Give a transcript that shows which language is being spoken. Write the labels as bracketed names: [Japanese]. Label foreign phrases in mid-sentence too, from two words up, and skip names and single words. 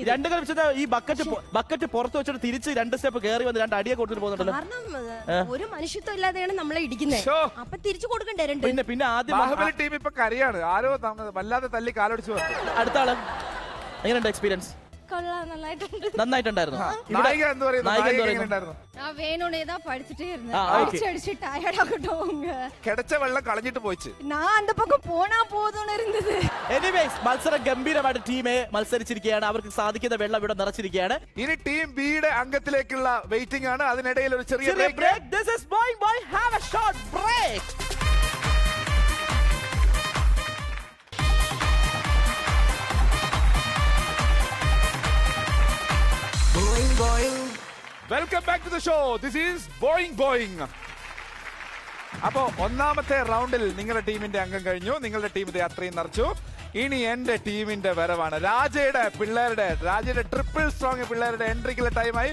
[Malayalam] രണ്ടും കൽപ്പിച്ചത് ഈ ബക്കറ്റ് പുറത്ത് വെച്ചിട്ട് തിരിച്ച് 2 സ്റ്റെപ്പ് കയറി വന്ന് 2 അടിയെ കൊടുത്തിട്ട് പോകുന്നുണ്ടല്ലോ. കാരണം ഒരു മനുഷ്യത്വം ഇല്ലാതെയാണ് നമ്മളെ ഇടിക്കുന്നത്. അപ്പൊ തിരിച്ചു കൊടുക്കണ്ടേ രണ്ട്. പിന്നെ ആദ്യം ബാഹുബലി ടീം ഇപ്പൊ കരയാണ്. ആരോ വല്ലാതെ തല്ലി കാലടിച്ചു വന്നു. അടുത്ത ആള് എങ്ങനെയുണ്ട് എക്സ്പീരിയൻസ്? കൊള്ളാം, നന്നായിട്ടുണ്ട്. നന്നായിട്ടുണ്ടായിരുന്നു. നായിക എന്ത് പറയുന്നു? നായിക എന്ത് നായിക പറയുന്നു? എങ്ങനെയുണ്ടായിരുന്നു? [Tamil] வேணும்னே தான் படிச்சுட்டே இருந்தேன். ஆ, okay. அடிச்சு அடிச்சு டயர்ட் ஆகட்டும். [Malayalam] കിടച്ച വെള്ളം കളഞ്ഞിട്ട് പോയിച്ച്. [Tamil] நான் அந்த பக்கம் போனா போதும்னு இருந்தது. [Malayalam] എനിവേസ് മത്സരം ഗംഭീരമായിട്ട് ടീമെ മത്സരിച്ചിരിക്കുകയാണ്. അവർക്ക് സാധിക്കുന്ന വെള്ളം ഇവിടെ നിറച്ചിരിക്കുകയാണ്. ഇനി ടീം ബിയുടെ അംഗത്തിലേക്കുള്ള വെയിറ്റിംഗ് ആണ്. അതിനിടയിൽ ഒരു ചെറിയ ചെറിയ ബ്രേക്ക്. [English] break. This is Boing Boing. Have a short break. Welcome back to the show. This is Boing Boing. [Malayalam] അപ്പോ ഒന്നാമത്തെ റൗണ്ടിൽ നിങ്ങളുടെ ടീമിന്റെ അംഗം കഴിഞ്ഞു. നിങ്ങളുടെ ടീം ഇത് അത്രയും നിറച്ചു. ഇനി എന്റെ ടീമിന്റെ വരവാണ്. രാജയുടെ ട്രിപ്പിൾ സ്ട്രോങ് പിള്ളേരുടെ എൻട്രിക്കുള്ള ടൈമായി.